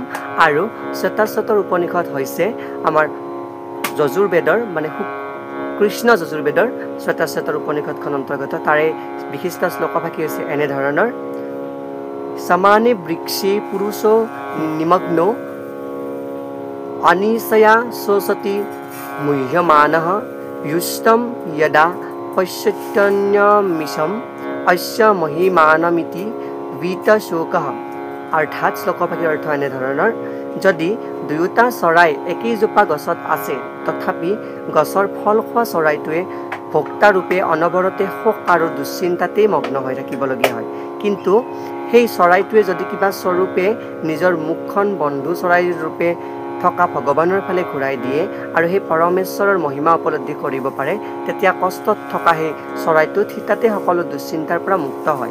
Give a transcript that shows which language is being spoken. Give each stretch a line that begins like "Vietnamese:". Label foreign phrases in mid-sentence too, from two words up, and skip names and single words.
Assamese: আৰু শ্বেতাশ্বেতৰ উপনিষদ হৈছে আমাৰ যজুৰ্বেদৰ মানে কৃষ্ণ যজুৰ্বেদৰ শ্বেতাশ্বেতৰ উপনিষদখন অন্তৰ্গত। তাৰে বিশিষ্ট শ্লোকভাগী হৈছে এনেধৰণৰ:
Sanskrit: সমানে বৃক্ষে পুৰুষ নিমগ্ন অনিশয়া শোষতি মুহ্যমানঃ युष्टम यदा पश्यत्यन्यमिषम् अस्य महिमानमिति वीतशोकः।
Assamese: অৰ্থাৎ শ্লোকভাগীৰ অৰ্থ এনেধৰণৰ: যদি দুয়োটা চৰাই একেইজোপা গছত আছে, তথাপি গছৰ ফল খোৱা চৰাইটোৱে ভোক্তাৰূপে অনবৰতে শোক আৰু দুশ্চিন্তাতেই মগ্ন হৈ থাকিবলগীয়া হয়। কিন্তু সেই চৰাইটোৱে যদি কিবা স্বৰূপে নিজৰ মুখখন বন্ধু চৰাইৰ ৰূপে থকা ভগৱানৰ ফালে ঘূৰাই দিয়ে আৰু সেই পৰমেশ্বৰৰ মহিমা উপলব্ধি কৰিব পাৰে, তেতিয়া কষ্টত থকা সেই চৰাইটো থিতাতে সকলো দুশ্চিন্তাৰ পৰা মুক্ত হয়।